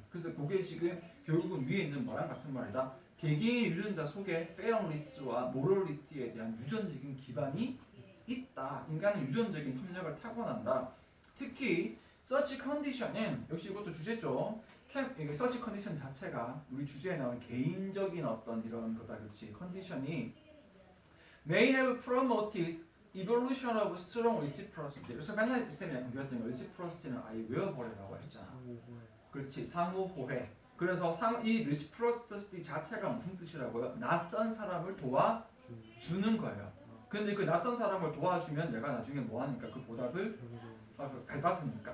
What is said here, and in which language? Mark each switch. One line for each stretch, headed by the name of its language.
Korean: 그래서 그게 지금 결국은 위에 있는 뭐랑 같은 말이다. 개개인의 유전자 속에 페어리스와 모럴리티에 대한 유전적인 기반이 있다. 인간은 유전적인 협력을 타고난다. 특히 서치 컨디션은 역시 이것도 주제죠. 이게 서치 컨디션 자체가 우리 주제에 나온 개인적인 어떤 이런 거다, 그렇지?
English: 컨디션이 may have promoted evolution of strong reciprocity.
Korean: 그래서 맨날 쌤이 공부했던 거 reciprocity는 아예 외워버리라고 했잖아. 그렇지, 상호호혜. 그래서 이 reciprocity 자체가 무슨 뜻이라고요? 낯선 사람을 도와주는 거예요. 근데 그 낯선 사람을 도와주면 내가 나중에 뭐 하니까 그 보답을 밟아주니까.